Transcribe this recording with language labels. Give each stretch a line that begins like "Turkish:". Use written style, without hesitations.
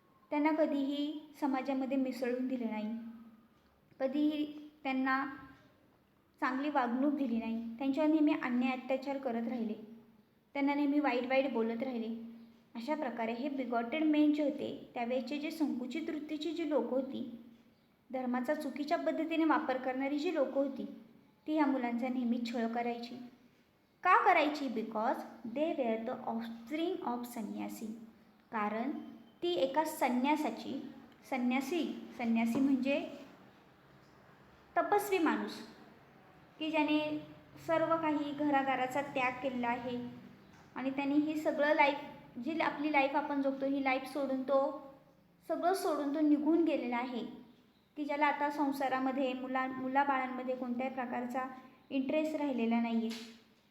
Marathi: त्यांना कधीही समाजामध्ये मिसळून दिले नाही, कधीही त्यांना चांगली वागणूक दिली नाही, त्यांच्यावर नेहमी अन्याय अत्याचार करत राहिले, त्यांना नेहमी वाईट बोलत राहिले. अशा प्रकारे हे बिगॉटेड मेन जे होते त्यावेळेचे जे संकुचित वृत्तीची जी लोकं होती, धर्माचा चुकीच्या पद्धतीने वापर करणारी जी लोकं होती ती ह्या मुलांचा नेहमी छळ करायची. का करायची?
English: Because they were the offspring of sannyasi.
Marathi: कारण ती एका संन्यासाची, संन्यासी म्हणजे तपस्वी माणूस की ज्याने सर्व काही घरादाराचा त्याग केलेला आहे आणि त्यांनी ही सगळं जी आपली लाईफ आपण जगतो ही लाईफ सगळं सोडून तो निघून गेलेला आहे, की ज्याला आता संसारामध्ये मुलाबाळांमध्ये कोणत्याही प्रकारचा इंटरेस्ट राहिलेला नाही आहे.